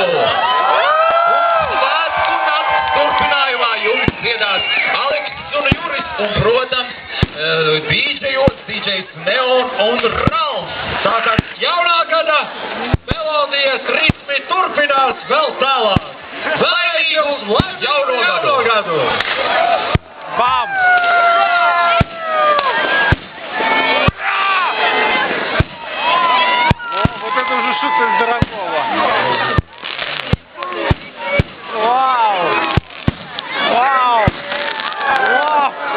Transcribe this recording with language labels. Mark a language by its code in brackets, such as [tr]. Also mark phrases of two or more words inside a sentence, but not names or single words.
[lv] Un svētku nakts turpinājumā jums dziedās Aleksis un Juris un, protams, DJs Neon un Ralfs. Tātad jaunā gada melodijas ritmi turpinās vēl tālāk. Laimīgu jauno gadu! Bam! [ru] Вот это уже что-то из дорогого. Вау! Вау! Вау!